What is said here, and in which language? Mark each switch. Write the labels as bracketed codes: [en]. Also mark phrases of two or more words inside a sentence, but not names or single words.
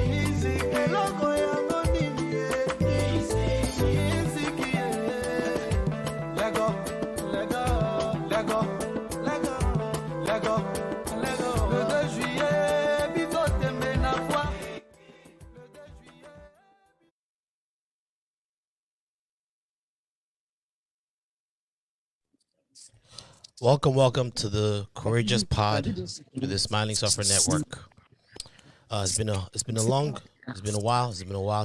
[ln] Eloko yango nini ye miziki. Miziki ye. Lego, Lego, Lego, Lego, Lego, Lego. [fr] Le 2 juillet, [ln] biso tembe na foire. [fr] Le 2 juillet. [en] Welcome to the Courageous Pod to the Smiling Suffer Network. It's been a while.